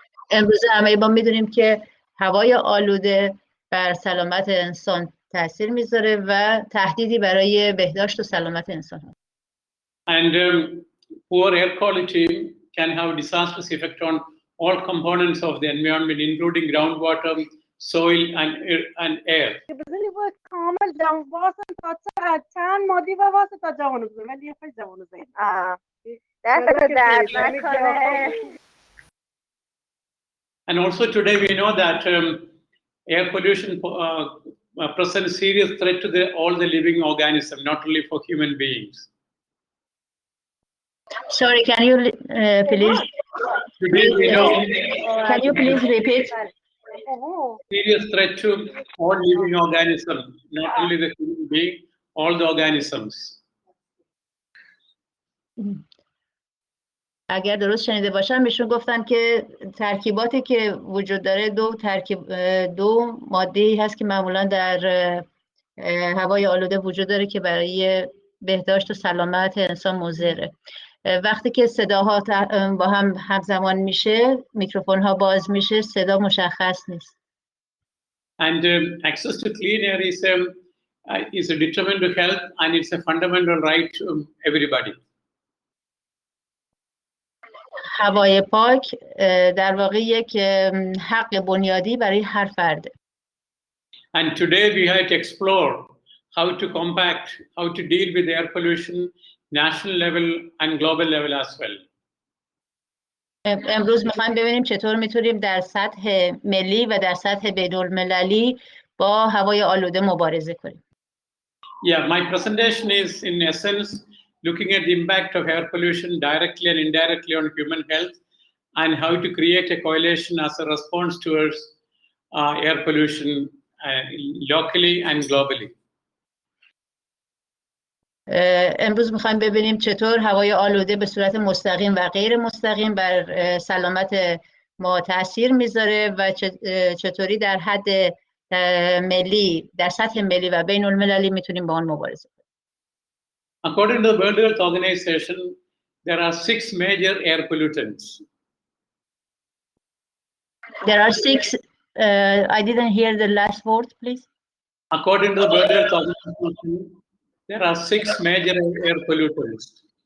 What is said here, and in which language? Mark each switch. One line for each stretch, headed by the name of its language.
Persian: امروز همه ما میدونیم که هوای آلوده بر سلامت انسان تاثیر میذاره و تهدیدی برای بهداشت و سلامت انسان هست.
English: And poor air quality can have disastrous effect on all components of the environment, including groundwater, soil, and air. بزنی باید کامل جوان واسه تا چند مادی و واسه تا جوانو بزنی ولی یه خیلی جوانو زنی
Persian: دست درد نکنه.
English: And also today we know that air pollution presents serious threat to all the living organisms, not only for human beings. Sorry, can you please? Today we know. Can you please repeat? Serious threat to all living organisms, not only the human being, all the organisms.
Persian: اگر درست شنیده باشم ایشون گفتن که ترکیباتی که وجود داره دو ماده هست که معمولا در هوای آلوده وجود داره که برای بهداشت و سلامت انسان مضره. وقتی که صداها با هم همزمان میشه، میکروفون ها باز میشه، صدا مشخص نیست.
English: And access to clean air is a determinant to health, and it's a fundamental right to everybody.
Persian: هوای پاک در واقع یک حق بنیادی برای هر فرده.
English: And today we have to explore how to combat, how to deal with air pollution, national level and global level as well.
Persian: امروز میخوایم ببینیم چطور میتونیم در سطح ملی و در سطح بین‌المللی با هوای آلوده مبارزه کنیم.
English: Yeah, my presentation is in essence looking at the impact of air pollution directly and indirectly on human health and how to create a coalition as a response towards air pollution locally and globally.
Persian: امروز میخوایم ببینیم چطور هوای آلوده به صورت مستقیم و غیر مستقیم بر سلامت ما تاثیر میذاره و چطوری در حد ملی، در سطح ملی و بین المللی میتونیم با آن مبارزه کنیم.
English: According to the World Health Organization, there are 6 major air pollutants. There are 6. I didn't hear the last word, please. According to the World Health Organization, there are 6 major air pollutants.